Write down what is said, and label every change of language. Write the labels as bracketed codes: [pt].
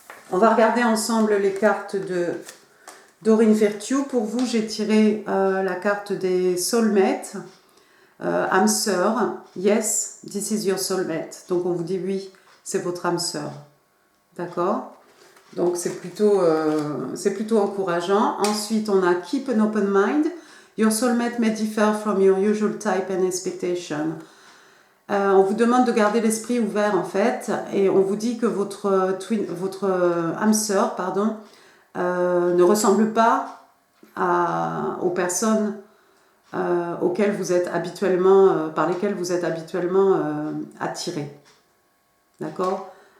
[fr] On va regarder ensemble les cartes de Doreen Virtue. Pour vous, j'ai tiré la carte des soulmates. Âme sœur, [en] yes, this is your soulmate. [fr] Donc on vous dit oui, c'est votre âme sœur. D'accord? Donc c'est plutôt encourageant. Ensuite, on a [en] keep an open mind. Your soulmate may differ from your usual type and expectation. [fr] On vous demande de garder l'esprit ouvert en fait, et on vous dit que votre âme sœur, ne ressemble pas aux personnes auxquelles vous êtes habituellement, par lesquelles vous êtes habituellement attiré. D'accord?